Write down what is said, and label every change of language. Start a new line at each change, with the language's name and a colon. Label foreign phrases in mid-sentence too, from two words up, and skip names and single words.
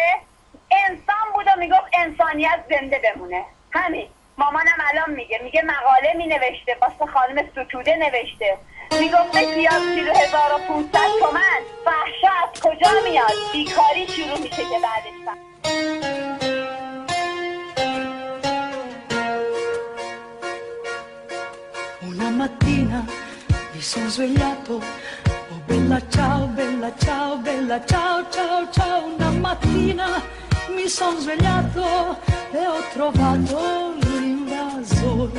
Persian: انسان بود و میگفت انسانیت زنده بمونه. همین. مامانم الان میگه مقاله می نوشته واسه خانم ستوده نوشته، میگفته پیاز کیلو 1500 تومن. فحشا از کجا میاد؟ بیکاری شروع میشه که بعدش
Italian: Una mattina mi sono svegliato, oh bella ciao, bella ciao, bella ciao, ciao, ciao. Una mattina mi sono svegliato e ho trovato l'invasore.